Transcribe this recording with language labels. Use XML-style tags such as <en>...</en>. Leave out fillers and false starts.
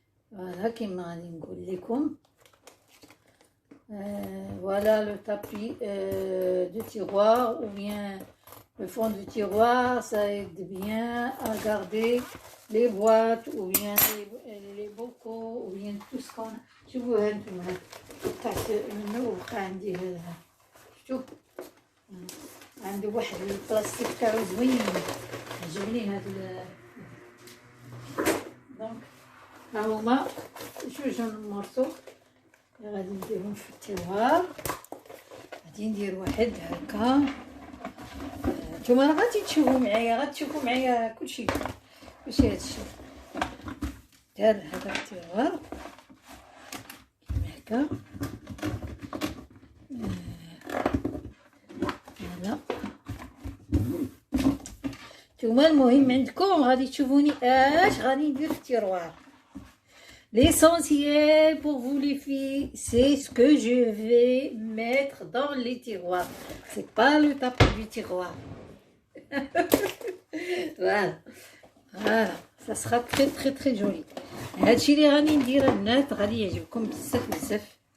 <ar>فوالا كيما غادي نقول لكم.</ar> <fr>Voilà le tapis du tiroir ou bien le fond du tiroir, ça aide bien à garder les boîtes ou bien les bocaux ou bien tout ce qu'on a.</fr> <ar>شوفوا هانتوما قطعت منه وبقى عندي هذا، شوف عندي واحد البلاستيك تاعو زوين عجبني هذا. دونك ها هما جوج المورسو غادي نديرهم في التيروار. غادي ندير واحد هكا. نتوما غادي تشوفوا معايا، غتشوفوا معايا كلشي هادشي. دار هذا التيروار هكا. فوالا نتوما المهم عندكم غادي تشوفوني اش غادي ندير في التيروار.</ar> <fr>L'essentiel pour vous les filles, c'est ce que je vais mettre dans les tiroirs. C'est pas le tapis du tiroir. Voilà. Voilà. Ça sera très très très joli.</fr> <ar>هادشي اللي غادي ندير البنات غادي يعجبكم بزاف بزاف.</ar>